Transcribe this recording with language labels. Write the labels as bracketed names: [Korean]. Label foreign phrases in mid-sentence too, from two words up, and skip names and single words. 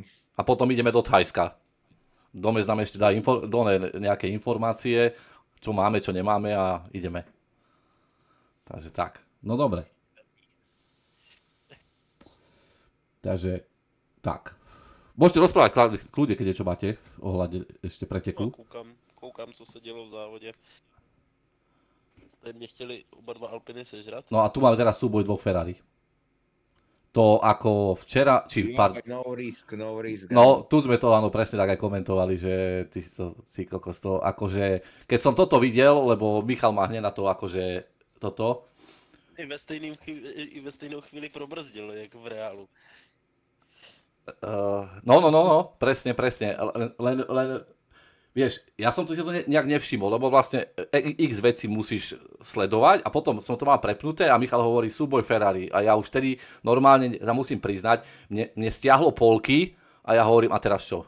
[Slovak] A potom ideme do Thajska. Domec nám ešte dá nejaké informácie, čo máme, čo nemáme a ideme. Takže tak. No dobre. Takže tak. Môžete rozprávať kľudne, keď niečo máte ohľade ešte preteku. [Czech] Koukám, co se dělo v závodě. Tady mě chtěli oba dva Alpiny sežrat. [Slovak] No a tu máme teraz súboj dvoch Ferrari. To ako včera, No risk. No, tu sme to áno presne tak aj komentovali, že ty si kokos to, akože, keď som toto videl, lebo Michal má hneď na to, akože, toto. [Czech] I ve stejnou chvíli probrzdil, jak v reálu. [Slovak] No, presne. Len, vieš, ja som to si to nejak nevšimol, lebo vlastne x veci musíš sledovať a potom som to mal prepnuté a Michal hovorí súboj Ferrari a ja už tedy normálne sa musím priznať, mne stiahlo polky a ja hovorím, a teraz čo?